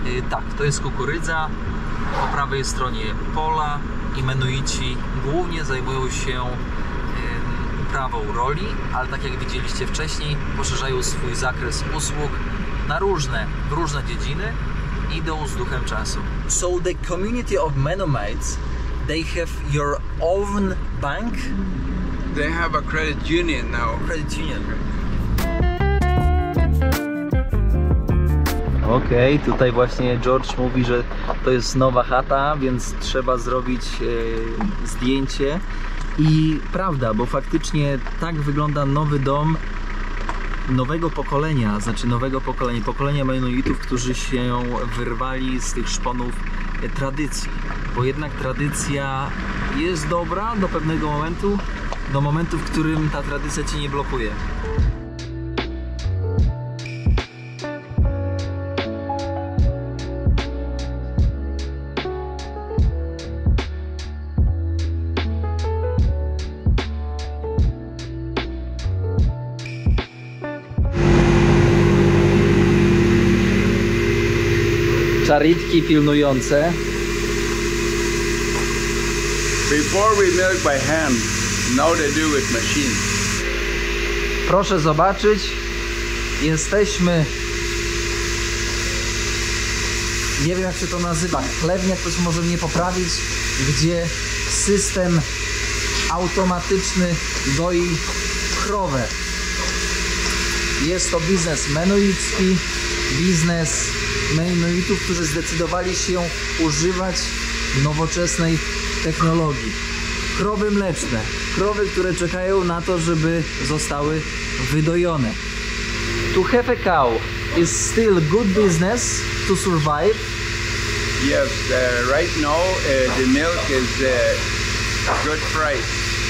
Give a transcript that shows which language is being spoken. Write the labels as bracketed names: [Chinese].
[Polish] Tak, to jest kukurydza, po prawej stronie pola i Menuici głównie zajmują się uprawą roli, ale tak jak widzieliście wcześniej, poszerzają swój zakres usług na w różne dziedziny, idą z duchem czasu. [English] So the community of Mennonites, they have your own bank? They have a credit union now. Credit union. [Polish] Okej, tutaj właśnie George mówi, że to jest nowa chata, więc trzeba zrobić zdjęcie. I prawda, bo faktycznie tak wygląda nowy dom nowego pokolenia, pokolenia Mennonitów, którzy się wyrwali z tych szponów tradycji. Bo jednak tradycja jest dobra do pewnego momentu, do momentu, w którym ta tradycja Cię nie blokuje. Czaritki pilnujące. [English] Before we milk by hand, now they do with machines. [Polish] Proszę zobaczyć, jesteśmy, nie wiem jak się to nazywa, chlewnia, ktoś może mnie poprawić, gdzie system automatyczny doi krowę. Jest to biznes menuicki, biznes menuitów, którzy zdecydowali się używać nowoczesnej technologii. Krowy mleczne, krowy, które czekają na to, żeby zostały wydojone. [English] To have a cow is still good business to survive. Yes, right now the milk is good price.